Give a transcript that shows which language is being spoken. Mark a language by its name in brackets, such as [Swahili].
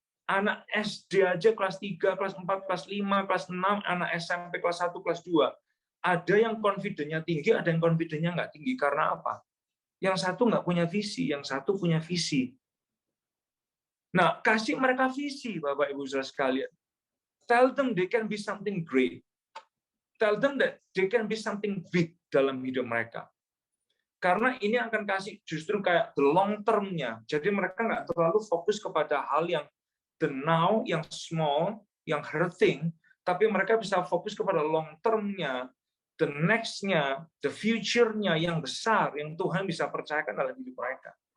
[Indonesian] Anak SD aja kelas 3, kelas 4, kelas 5, kelas 6, anak SMP kelas 1, kelas 2. Ada yang confident-nya tinggi, ada yang confident-nya nggak tinggi. Karena apa? Yang satu nggak punya visi, yang satu punya visi. Nah, kasih mereka visi, Bapak Ibu Saudara sekalian. [English] Tell them they can be something great. Tell them that they can be something big [Indonesian] dalam hidup mereka. Karena ini akan kasih justru kayak [English] the long term- [Indonesian] nya. Jadi mereka nggak terlalu fokus kepada hal yang [English] the now, [Indonesian] yang small, yang hurting, tapi mereka bisa fokus kepada long term-nya, the next-nya, the future-nya yang besar, yang Tuhan bisa percayakan dalam hidup mereka.